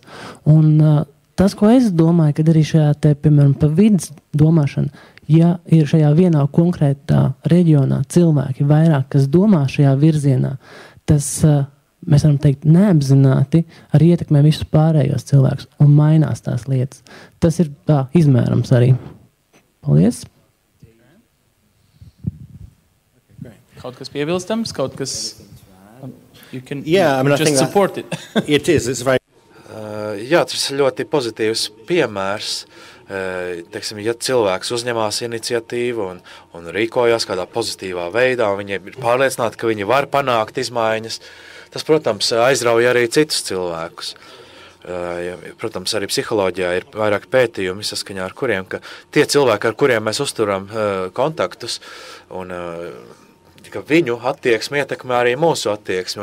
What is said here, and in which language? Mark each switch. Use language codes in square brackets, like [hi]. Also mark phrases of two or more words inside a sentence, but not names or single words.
[lv] Un tas, ko es domāju, kad arī šajā te, piemēram, pa vidas domāšana, ja ir šajā vienā konkrētā reģionā cilvēki vairāk, kas domā šajā virzienā, tas, mēs varam teikt, neapzināti arī ietekmē visus pārējos cilvēkus un mainās tās lietas. Tas ir tā izmērams arī. Paldies! Kaut kas piebilstams, kaut kas... [en] You can I just support it. It is, it's very... [lv] Jā, tas ir ļoti pozitīvs piemērs. Teiksim, ja cilvēks uzņemās iniciatīvu un rīkojās kādā pozitīvā veidā, un viņi ir pārliecināti, ka viņi var panākt izmaiņas, tas, protams, aizrauja arī citus cilvēkus. Protams, arī psiholoģijā ir vairāk pētījumi, saskaņā ar kuriem, ka tie cilvēki, ar kuriem mēs uzturam kontaktus, un ka viņu attieksmi ietekmē arī mūsu attieksmi.